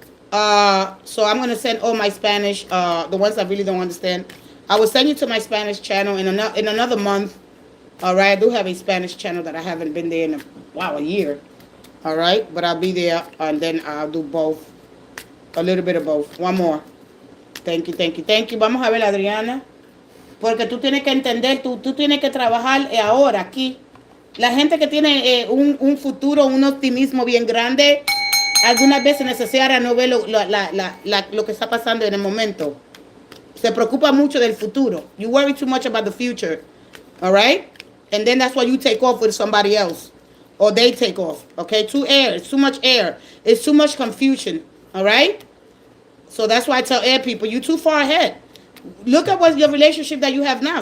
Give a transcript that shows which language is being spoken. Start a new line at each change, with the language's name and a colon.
English: So I'm going to send all my Spanish, the ones I really don't understand. I will send you to my Spanish channel in another month. All right, I do have a Spanish channel that I haven't been there in a year. All right, but I'll be there, and then I'll do both, a little bit of both. One more. Thank you.
Spanish: Vamos a ver, Adriana, porque tú tienes que entender, tú tienes que trabajar ahora aquí. La gente que tiene un futuro, un optimismo bien grande, algunas veces necesaria no ve lo que está pasando en el momento. Se preocupa mucho del futuro.
English: You worry too much about the future. All right? And then that's why you take off with somebody else. Or they take off. Okay? It's too much air. It's too much confusion. All right? So that's why I tell air people, you're too far ahead. Look at what your relationship that you have now.